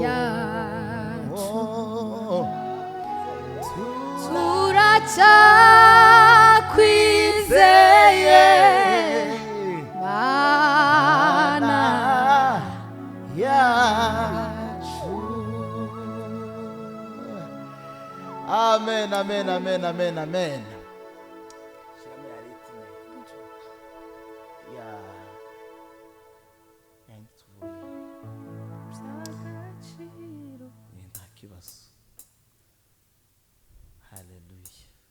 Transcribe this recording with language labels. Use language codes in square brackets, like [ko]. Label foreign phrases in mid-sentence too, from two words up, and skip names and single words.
[rw] yacu. Oh. Turacyakwizeye, Mana yacu. [en] Amen, amen, amen, amen, amen. Yeah. Thanks for you. [rw] Nta kibazo. [en] Hallelujah.